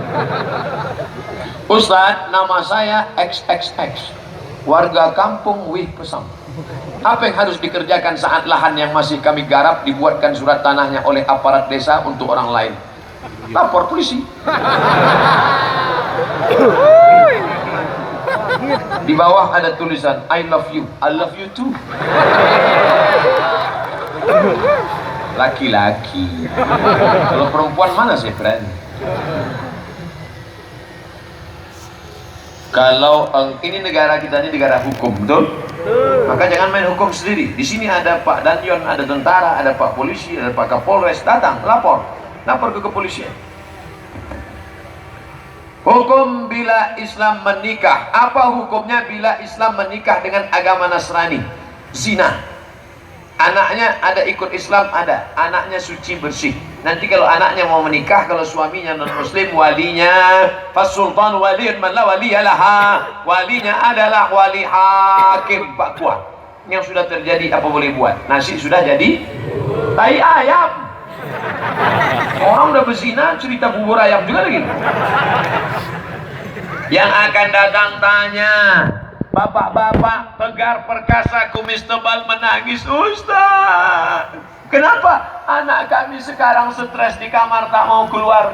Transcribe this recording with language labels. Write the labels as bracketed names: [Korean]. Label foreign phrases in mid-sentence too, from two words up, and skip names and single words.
[Indonesian] Ustaz, nama saya XXX, warga kampung Wih Pesam. Apa yang harus dikerjakan saat lahan yang masih kami garap dibuatkan surat tanahnya oleh aparat desa untuk orang lain? Lapor polisi. Di bawah ada tulisan [English] I love you too. [Indonesian] Laki-laki. Kalau perempuan mana sih berani? Kalau ini negara kita ini negara hukum, betul? Maka jangan main hukum sendiri. Di sini ada Pak Danjon, ada tentara, ada Pak polisi, ada Pak Kapolres, datang lapor ke kepolisian. Hukum bila Islam menikah. Apa hukumnya bila Islam menikah dengan agama Nasrani? zina. Anaknya ada ikut Islam, ada. Anaknya suci bersih. Nanti kalau anaknya mau menikah, kalau suaminya non muslim, walinya [Arabic] فالسلطان ولي من لا ولي لها. [Indonesian] Walinya adalah wali hakim, Pak Kuat. Yang sudah terjadi apa boleh buat? Nasi sudah jadi tai ayam. Orang udah berzina, cerita bubur ayam juga lagi. Yang akan datang tanya, bapak-bapak tegar perkasa kumis tebal menangis, Ustaz, kenapa anak kami sekarang stres di kamar tak mau keluar?